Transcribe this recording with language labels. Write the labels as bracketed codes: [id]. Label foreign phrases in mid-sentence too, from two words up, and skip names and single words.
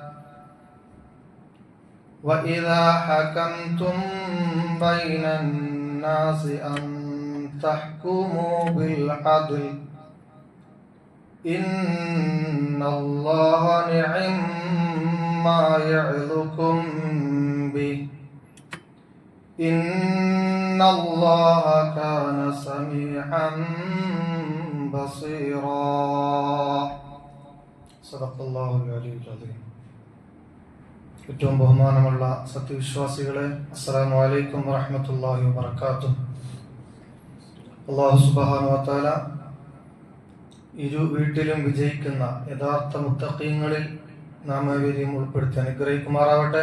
[ar] وإذا حكمتم بين الناس أن تحكموا بالعدل إن الله نعم ما يعظكم به إن الله كان سميعا بصيرا. صدق الله العلي العظيم. [ml] ഏറ്റവും ബഹുമാനമുള്ള സത്യവിശ്വാസികളെ, [ar] السلام عليكم ورحمة الله وبركاته. الله سبحانه وتعالى [ml] ഇരു വീട്ടിലും വിജയിക്കുന്ന യഥാർത്ഥ മുത്തഖീങ്ങളിൽ നാം ഏവരെയും ഉൾപ്പെടുത്തി അനുഗ്രഹിക്കുമാറാവട്ടെ.